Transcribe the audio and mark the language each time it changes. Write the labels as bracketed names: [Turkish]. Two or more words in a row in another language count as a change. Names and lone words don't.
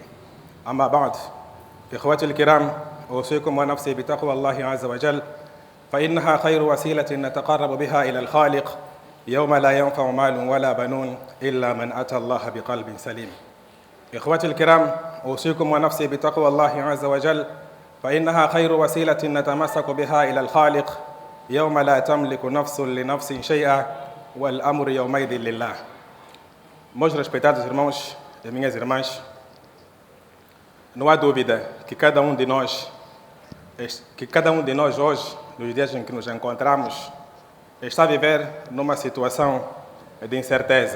[Arabic] أما بعد، إخوتي الكرام، أوصيكم ونفسي بتقوى الله عز وجل فإنها خير وسيلة نتقرب بها إلى الخالق يوم لا ينفع مال ولا بنون إلا من أتى الله بقلب سليم. إخوتي الكرام، أوصيكم ونفسي بتقوى الله عز وجل فإنها خير وسيلة نتمسك بها إلى الخالق يوم لا تملك نفس لنفس شيئا والأمر يومئذ لله. [Portuguese] Meus respeitados irmãos e minhas irmãs, não há dúvida que cada um de nós hoje, nos dias em que nos encontramos, está a viver numa situação de incerteza.